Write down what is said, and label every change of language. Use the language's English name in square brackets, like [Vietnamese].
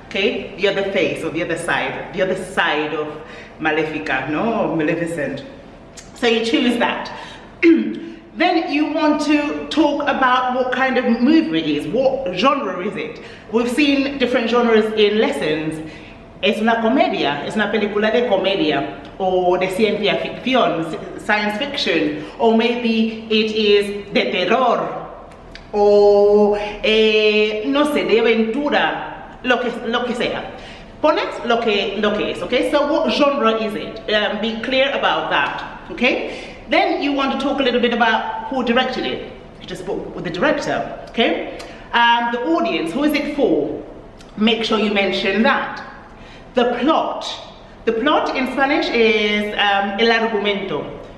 [English] Okay, the other face or the other side of Maléfica, no, Maleficent. So you choose that. Then you want to talk about what kind of movie it is, what genre is it. We've seen different genres in lessons. [Spanish] Es una comedia, es una película de comedia, or de ciencia ficción, [English] science fiction, or maybe it is [Spanish] de terror, o no sé, de aventura, lo que sea. Pones lo que es, [English] okay? So what genre is it? Be clear about that, okay? Then you want to talk a little bit about who directed it. You just put with the director, okay? The audience, who is it for? Make sure you mention that. The plot. The plot in Spanish is el argumento.